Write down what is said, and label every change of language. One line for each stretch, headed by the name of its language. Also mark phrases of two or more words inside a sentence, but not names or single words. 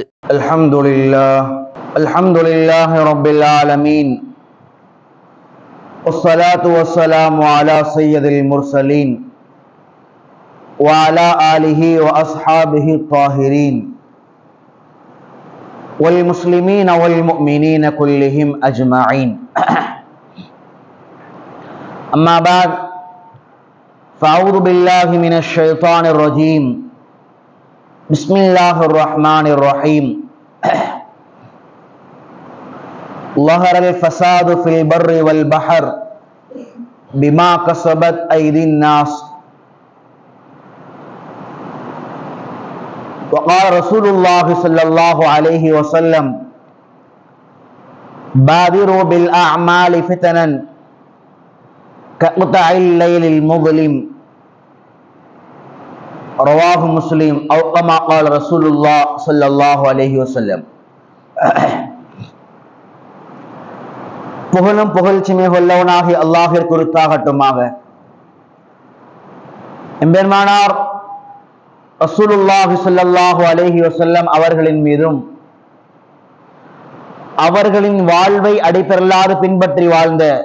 Arabic: الحمد لله رب العالمين والصلاة والسلام على سيد المرسلين وعلى آله وأصحابه الطاهرين والمسلمين والمؤمنين كلهم أجمعين. أما بعد فأعوذ بالله من الشيطان الرجيم بسم الله الرحمن الرحيم ظهر الفساد في البر والبحر بما كسبت أيدي الناس وقال رسول الله صلى الله عليه وسلم بادروا بالأعمال فتنا كقطع الليل المظلم رواه مسلم أو كما قال رسول الله صلى الله عليه وسلم.
Tamil: புகழும் புகழ்ச்சியுமே உள்ளவனாகி அல்லாஹ்விற்கு உரித்தாகட்டுமாக. எம்பெருமானார்
Arabic: رسول الله صلى الله عليه وسلم
Tamil: அவர்களின் மீதும் அவர்களின் வாழ்வை அடிப்பெறலாது பின்பற்றி வாழ்ந்த